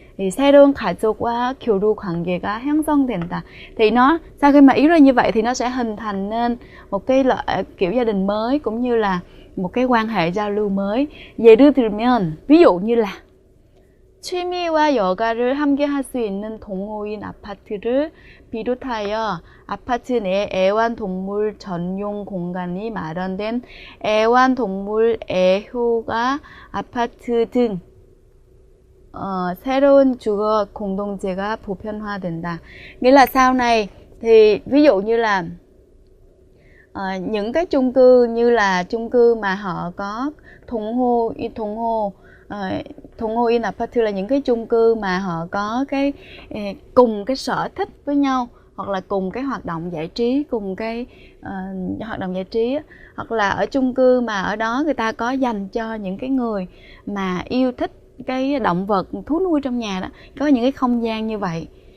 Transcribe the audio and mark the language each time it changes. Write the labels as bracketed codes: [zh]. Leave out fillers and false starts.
[vi] thì [ko] 새로운 가족과 교류 관계가 형성된다. [vi] Thì nó sau khi mà yếu ra như vậy thì nó sẽ hình thành nên một cái kiểu gia đình mới, cũng như là một cái quan hệ giao lưu mới. [ko] 예를 들면, [vi] ví dụ như là [ko] 취미와 여가를 함께 할 수 있는 동호인 아파트를 비롯하여 아파트 내 애완동물 전용 공간이 마련된 애완동물 애호가 아파트 등 새로운 주거 공동체가 보편화된다. [vi] Nghĩa là sau này thì ví dụ như là những cái chung cư như là chung cư mà họ có 동호인 아파트 là những cái chung cư mà họ có cái cùng cái sở thích với nhau, hoặc là cùng cái hoạt động giải trí, cùng cái hoạt động giải trí, hoặc là ở chung cư mà ở đó người ta có dành cho những cái người mà yêu thích cái động vật thú nuôi trong nhà đó, có những cái không gian như vậy.